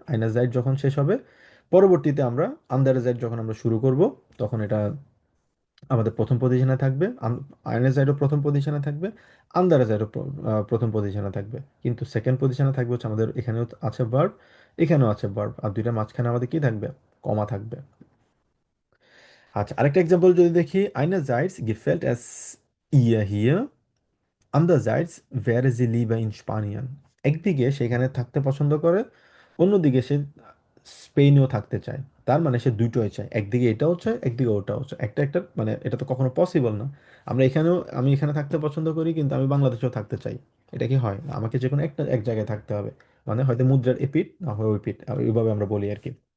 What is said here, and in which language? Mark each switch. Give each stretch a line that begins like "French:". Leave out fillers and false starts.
Bangla: আইনাজাইট যখন শেষ হবে, পরবর্তীতে আমরা আন্ডারজাইট যখন আমরা শুরু করব, তখন এটা আমাদের প্রথম পজিশনে থাকবে। আইনাজাইটও প্রথম পজিশনে থাকবে, আন্ডারজাইটও প্রথম পজিশনে থাকবে। কিন্তু সেকেন্ড পজিশনে থাকবে হচ্ছে আমাদের, এখানেও আছে ভার্ব, এখানেও আছে ভার্ব, আর দুইটার মাঝখানে আমাদের কি থাকবে? কমা থাকবে। আচ্ছা, আরেকটা এক্সাম্পল যদি দেখি,
German: einerseits gefällt es ihr hier, andererseits wäre sie lieber in Spanien.
Bangla: একদিকে সেখানে থাকতে পছন্দ করে, অন্যদিকে সে স্পেনেও থাকতে চায়। তার মানে সে দুটোই চায়, একদিকে এটাও চায়, একদিকে ওটাও চায়। একটা একটা মানে এটা তো কখনো পসিবল না। আমি এখানে থাকতে পছন্দ করি, কিন্তু আমি বাংলাদেশেও থাকতে চাই। এটা কি হয়? আমাকে যে কোনো এক জায়গায় থাকতে হবে। মানে হয়তো মুদ্রার এপিঠ না হয় ওই পিঠ, এইভাবে আমরা বলি আর কি।